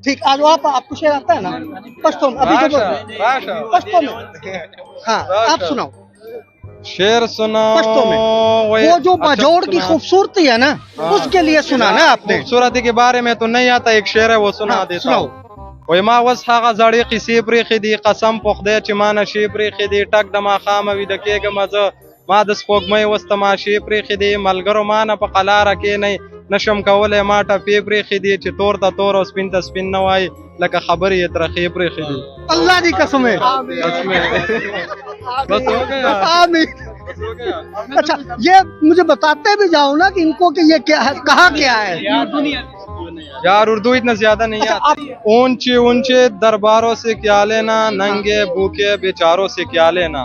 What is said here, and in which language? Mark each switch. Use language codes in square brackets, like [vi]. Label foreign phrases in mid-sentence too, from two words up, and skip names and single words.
[ur] ٹھیک، آج آپ آپ کو شعر آتا ہے نا پشتو میں? ابھی تو राशा پشتو میں۔ ہاں، آپ سناؤ شعر سناؤ. پشتو میں. वही- وہ جو अच्छा, باجوڑ کی सुना। خوبصورتی ہے نا، اس کے لیے سنا نا آپ نے? خوبصورتی کے بارے میں تو نہیں آتا، ایک شعر ہے وہ سنا हाँ, देता सुनाओ। हूँ। [ps] وای ما وس هغه زړې قصې پرېښې دي، قسم په خدای چې ما نشې پرېښې دي، ټک د ماښامه ویده کېږم زه، ما د سپوږمۍ وس تماشې پرېښې دي، ملګرو ما نه په قلاره کښېنئ، نشم کولی ما ټپې پرېښې دي، چې تور ته تور او سپین ته سپین نه وایي، لکه خبرې یې ترخې پرېښې دي. [ur] اللہ کی قسم ہے. بس ہو گیا. आमीन। اچھا، یہ مجھے بتاتے بھی جاؤ نا کہ ان کو کہ یہ کیا ہے، کہا کیا ہے? یار اردو اتنا زیادہ نہیں अच्छा, आती। اونچے اونچے درباروں سے کیا لینا، ننگے بھوکے بیچاروں سے کیا لینا.